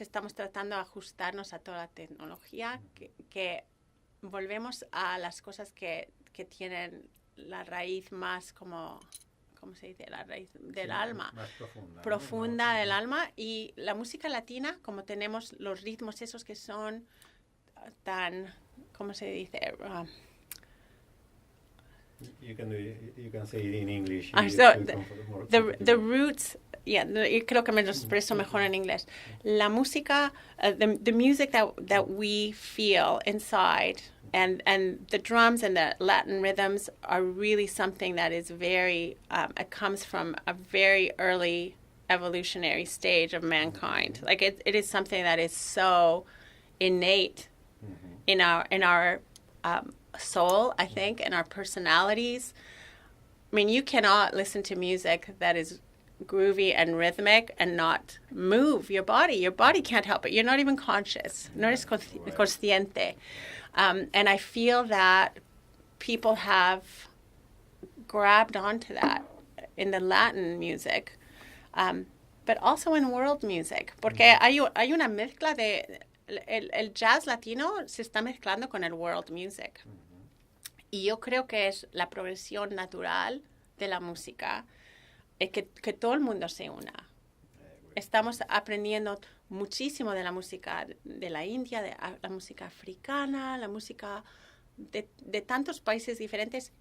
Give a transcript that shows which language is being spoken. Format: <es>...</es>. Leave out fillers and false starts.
<es>Estamos tratando de ajustarnos a toda la tecnología, que volvemos a las cosas que tienen la raíz más como, ¿cómo se dice? La raíz del alma. Más profunda. Profunda del alma. Y la música latina, como tenemos los ritmos esos que son tan, ¿cómo se dice?</es> <en>You can say it in English. The roots, yeah,</en> <es>yo creo que me lo expreso mejor en inglés. La música,</es> <en>the music that we feel inside, and the drums and the Latin rhythms are really something that is very, it comes from a very early evolutionary stage of mankind. Like it is something that is so innate in our soul, I think, and our personalities. I mean, you cannot listen to music that is groovy and rhythmic and not move your body. Your body can't help it. You're not even conscious.</en> <es>No eres consciente.</es> <en>And I feel that people have grabbed onto that in the Latin music, but also in world music.</en> <es>Porque hay una mezcla de... El jazz latino se está mezclando con el world music. Y yo creo que es la progresión natural de la música, que todo el mundo se una. Estamos aprendiendo muchísimo de la música de la India, de la música africana, la música de tantos países diferentes.</es>